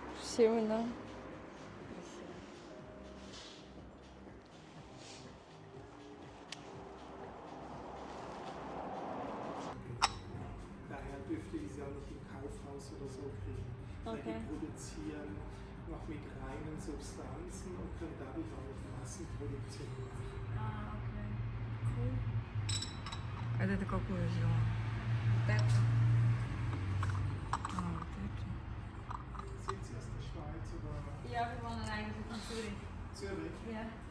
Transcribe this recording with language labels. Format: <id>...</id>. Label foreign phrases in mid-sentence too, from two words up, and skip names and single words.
<ru>всеми, да. Красиво.</ru> <de>Daher dürfte ich sie auch nicht im Kaufhaus oder so kriegen. Weil Okay. die produzieren noch mit reinen Substanzen und können dadurch auch Massenproduktion machen. Ah, okay. Cool.</de> <ru>Это ты какую взяла? Вот это. Вот это.</ru> <de>Sind Sie aus der Schweiz oder Ja, wir wohnen eigentlich in Zürich. Zürich? Ja.</de>